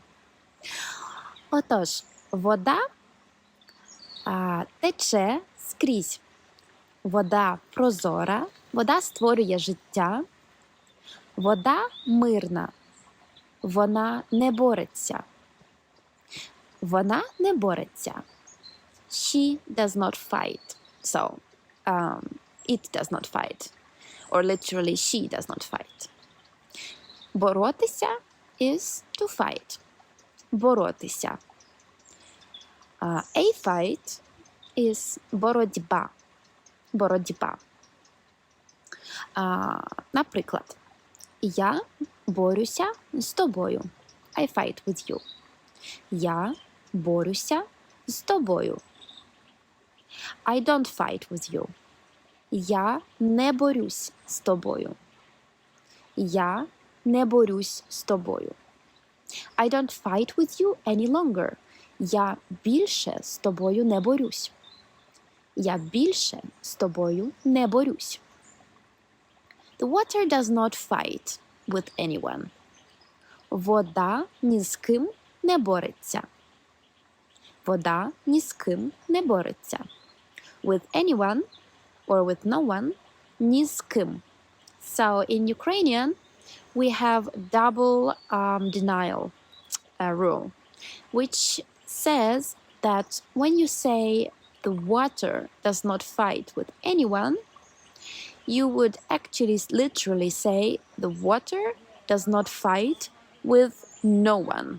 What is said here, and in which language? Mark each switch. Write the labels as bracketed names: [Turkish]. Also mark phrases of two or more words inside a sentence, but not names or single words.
[Ukrainian] Отож, вода тече скрізь. Вода прозора, вода створює життя, вода мирна, вона не бореться. Вона не бореться. [English] She does not fight. So, it does not fight. Or literally, she does not fight. Боротися is to fight. Боротися. A fight is боротьба. [Ukrainian] Боротьба. Наприклад, я борюся з тобою. [English] I fight with you. [Ukrainian] Я борюся з тобою. [English] I don't fight with you. [Ukrainian] Я не борюсь з тобою. Я не борюсь з тобою. [English] I don't fight with you any longer. [Ukrainian] Я більше з тобою не борюсь. Я більше з тобою не борюсь. [English] The water does not fight with anyone. [Ukrainian] Вода ні з ким не бореться. Вода ні з ким не бореться. [English] With anyone or with no one, [Ukrainian] ні з ким. [English] So in Ukrainian, we have double denial rule, which says that when you say the water does not fight with anyone, you would actually literally say the water does not fight with no one.